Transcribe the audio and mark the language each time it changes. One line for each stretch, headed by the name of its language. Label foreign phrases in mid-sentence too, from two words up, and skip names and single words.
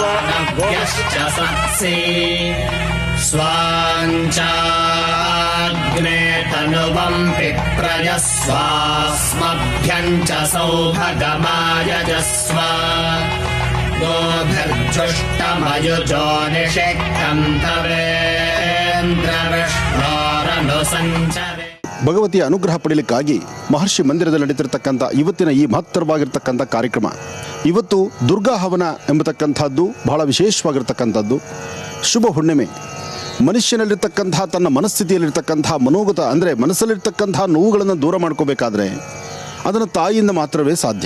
Sanskrit: यश्च सत्से स्वाञ्चाग्ने तनुवं विप्रयस्वास्मभ्यं च सौभगमायजस्व गोभिर्जुष्टमयुजो निषिक्तं तवेन्द्रविष्णोरनुसञ्चरे.
Kannada: ಭಗವತಿಯ ಅನುಗ್ರಹ ಪಡೆಯಲಿಕ್ಕಾಗಿ ಮಹರ್ಷಿ ಮಂದಿರದಲ್ಲಿ ನಡೀತಿರ್ತಕ್ಕಂಥ ಇವತ್ತಿನ ಈ ಮಹತ್ತರವಾಗಿರ್ತಕ್ಕಂಥ ಕಾರ್ಯಕ್ರಮ. ಇವತ್ತು ದುರ್ಗಾ ಹವನ ಎಂಬತಕ್ಕಂಥದ್ದು ಬಹಳ ವಿಶೇಷವಾಗಿರ್ತಕ್ಕಂಥದ್ದು. ಶುಭ ಹುಣ್ಣಿಮೆ. ಮನುಷ್ಯನಲ್ಲಿರ್ತಕ್ಕಂಥ ತನ್ನ ಮನಸ್ಥಿತಿಯಲ್ಲಿರ್ತಕ್ಕಂಥ ಮನೋಗತ ಅಂದರೆ ಮನಸ್ಸಲ್ಲಿರ್ತಕ್ಕಂಥ ನೋವುಗಳನ್ನು ದೂರ ಮಾಡ್ಕೋಬೇಕಾದ್ರೆ ಅದನ್ನು ತಾಯಿಯಿಂದ ಮಾತ್ರವೇ ಸಾಧ್ಯ.